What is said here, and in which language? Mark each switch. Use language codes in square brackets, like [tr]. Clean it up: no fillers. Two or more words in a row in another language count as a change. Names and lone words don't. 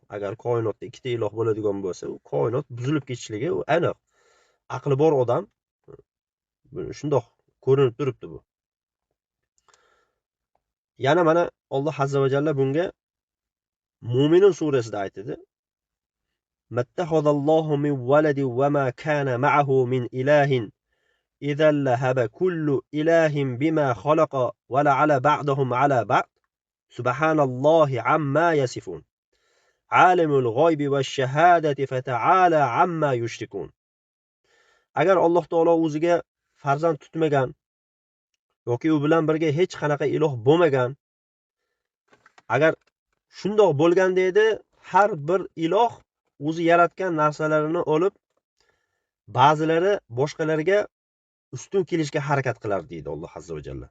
[uz] Agar koinotda ikkita iloh bo'ladigan bo'lsa, u koinot buzilib ketishligi u aniq. Aqli bor odam shundoq ko'rinib turibdi bu. Yana mana Alloh [ar] عز وجل [uz] bunga Mo'minun surasida aytadi. [ar] ما اتخذ الله من ولد وما كان معه من إله إذا لذهب كل إله بما خلق ولعلا بعضهم على بعض سبحان الله عما يصفون. عالم الغيب والشهادة فتعالى عما يشركون. [uz] Agar Alloh taolo o'ziga farzand tutmagan yoki u bilan birga hech qanaqa iloh bo'lmagan, agar shundoq bo'lganda edi, har bir iloh o'zi yaratgan narsalarini olib ba'zilari boshqalarga ustun kelishga harakat qilar deydi Alloh [ar] عز وجل.